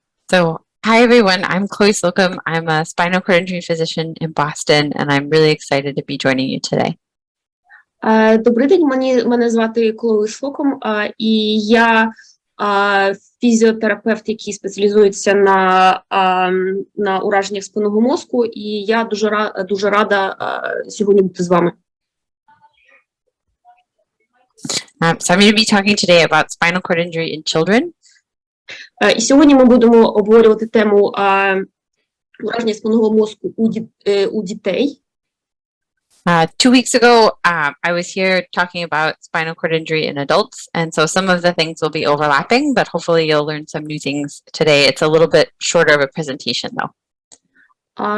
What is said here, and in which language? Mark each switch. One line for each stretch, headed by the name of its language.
English: So, hi everyone, I'm Chloe Slocum. I'm a spinal cord injury physician in Boston, and I'm really excited to be joining you today.
Ukrainian: Добрий день, мене звати Chloe Slocum, і я фізіотерапевт, який спеціалізується на ураженнях спинного мозку, і я дуже рада сьогодні бути з вами.
English: So I'm going to be talking today about spinal cord injury in children.
Ukrainian: І сьогодні ми будемо обговорювати тему ураження спинного мозку у дітей.
English: 2 weeks ago, I was here talking about spinal cord injury in adults, and so some of the things will be overlapping, but hopefully you'll learn some new things today. It's a little bit shorter of a presentation, though.